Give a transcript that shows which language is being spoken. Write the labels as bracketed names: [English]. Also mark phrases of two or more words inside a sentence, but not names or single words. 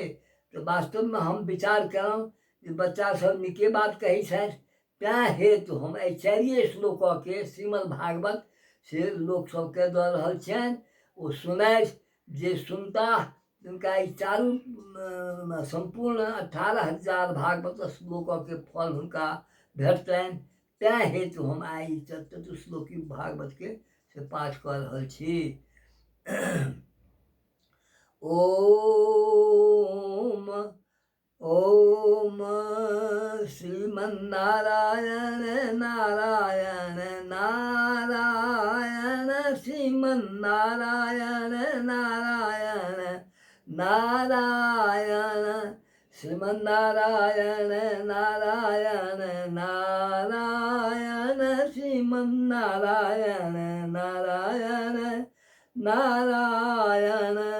[Maithili] तो वास्तव में हम विचार केलहुँ जे बच्चा सब नीके बात कहै छथि, तैं हेतु हम 4 श्लोक के श्रीमद् भागवत से लोक सबके दऽ रहल छियनि। ओ सुनाइ जे सुनता उनका ई चारू संपूर्ण 18,000 भागवत श्लोक के फल उनका भेटतनि। तैं हेतु हम आई चतुश्लोकी भागवत के से पाठ कर रहल छी। ओम ओम श्रीमन्नारायण नारायण नारायण श्रीमन्नारायण नारायण नारायण श्रीमन्नारायण नारायण नारायण श्रीमन्नारायण नारायण नारायण।